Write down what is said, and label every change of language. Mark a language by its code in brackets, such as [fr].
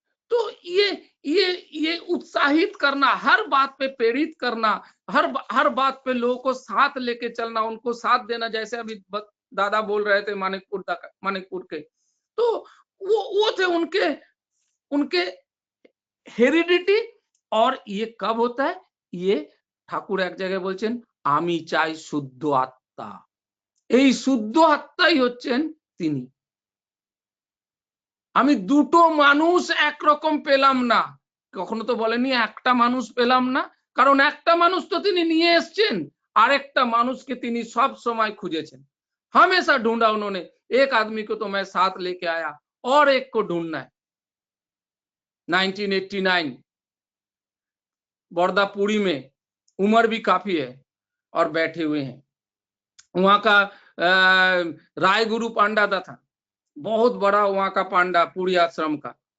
[hi] तो ये उत्साहित करना, हर बात पे प्रेरित करना, हर बात पे लोगों को साथ लेके चलना, उनको साथ देना। जैसे अभी दादा बोल रहे थे मानिकपुर के, तो वो थे उनके हेरिडिटी। और ये कब होता है? ये ठाकुर एक जगह [bn] বলছেন আমি চাই শুদ্ধ আত্মা, এই শুদ্ধ আত্মাই হচ্ছেন তিনি। আমি দুটো মানুষ একরকম পেলাম না, কখনো তো বলেনি একটা মানুষ পেলাম না, কারণ একটা মানুষ তো তিনি নিয়ে এসেছেন, আরেকটা মানুষকে তিনি সব সময় খুঁজেছেন। [hi] हमेशा ढूंढा उन्होंने, एक आदमी को तो मैं साथ लेके आया और एक को ढूंढना है। 1989 बॉर्दापुरी में उम्र भी काफी है और बैठे हुए हैं। वहां का राय गुरु पांडा था, बहुत बड़ा वहां का पांडा पुरी आश्रम का।